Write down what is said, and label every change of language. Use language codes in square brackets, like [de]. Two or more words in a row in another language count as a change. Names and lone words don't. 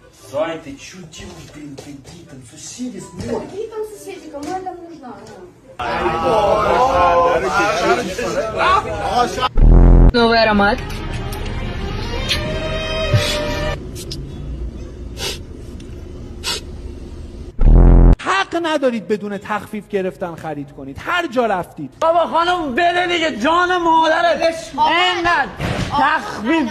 [ru] Сань, ты что делаешь, блин, какие там соседи смотрят? Какие там соседи, кому я там нужна? Новый аромат. [fa] حق ندارید بدون تخفیف گرفتن خرید کنید هر جا رفتید. بابا خانم بده دیگه جان مادرت اینقدر تخفیف.